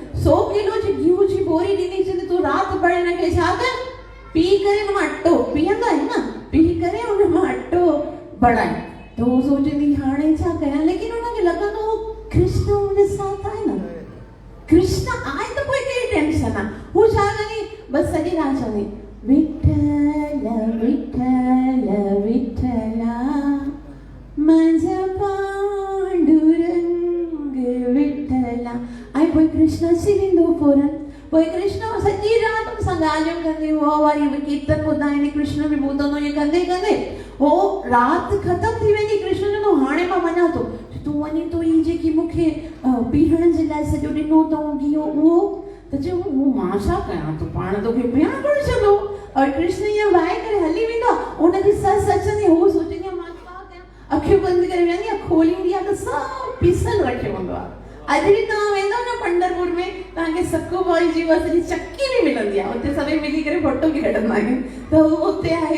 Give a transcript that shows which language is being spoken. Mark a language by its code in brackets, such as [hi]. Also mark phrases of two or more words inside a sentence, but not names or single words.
[sd] 100 किलो जी गिहु जी बोरी ॾिनी, चवंदी तूं राति भर हिनखे छा कर, पी करे हुन मां अटो पीअंदा आहिनि न, पी करे हुन मां अटो बणाए। त हू सोचंदी हाणे छा कयां, लेकिन हुनखे लॻंदो कृष्ण मुंहिंजे साथ आहे न, कृष्ण आहे त कोई कहिड़ी टेंशन आहे। हू छा कंदी, बसि सॼी राति चवंदी [mr] विठल विठल विठला माझा पांडुरंग विठला। [sd] ऐं पोइ कृष्ण अची वेंदो फौरन। पोइ कृष्ण सॼी राति हुन सां ॻाल्हियूं कंदी, उहो वरी कीर्तन ॿुधाईंदी, कृष्ण बि ॿुधंदो। ईअं कंदे कंदे हो राति ख़तम थी वेंदी। कृष्ण चवंदो हाणे मां वञा थो। तूं वञी तो ही जेकी मूंखे पीअण जे लाइ सॼो ॾिनो अथऊं गिहु उहो, त चयो उहो मां छा कयां, तूं पाण तोखे पीअण कोन छॾो। और कृष्ण ईअं वाए करे हली वेंदो। उनजी ससु अचंदी, हू सोचंदी मां छा कयां, अखियूं बंदि करे वेंदी आहे, खोलींदी आहे त सभु पीसल रखियो हूंदो आहे। अॼु बि तव्हां वेंदव न पंढरपुर में, तव्हांखे सखूबाई जी सॼी चक्की बि मिलंदी आहे, उते सभई मिली करे फोटो बि कढंदा आहिनि, त उहो उते आहे।